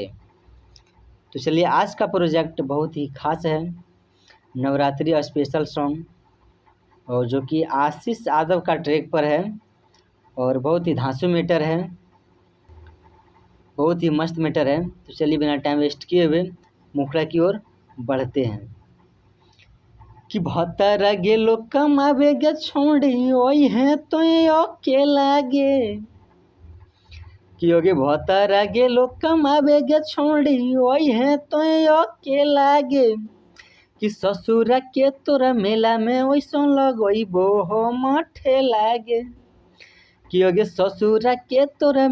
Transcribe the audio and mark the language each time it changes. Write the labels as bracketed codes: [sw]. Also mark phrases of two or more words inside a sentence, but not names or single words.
[hi] तो चलिए, आज का प्रोजेक्ट बहुत ही खास है, नवरात्रि [en] special song, [hi] और जो कि आशीष यादव का ट्रैक पर है और बहुत ही धांसू मैटर है, बहुत ही मस्त मैटर है। तो चलिए, बिना [en] time waste [hi] किए हुए मुखड़ा की ओर बढ़ते हैं। [anp] कि भतरा गेलो कमावे गे छोड़ी ओई है तो अकेला गे, कि योगे भतरा गेलो कमावे गे छोड़ी ओई है तो अकेला गे, कि ससुरा के तोरा मेला में वैसो लगोइबो हम ठेला गे, कि योगे ससुरा के तोरा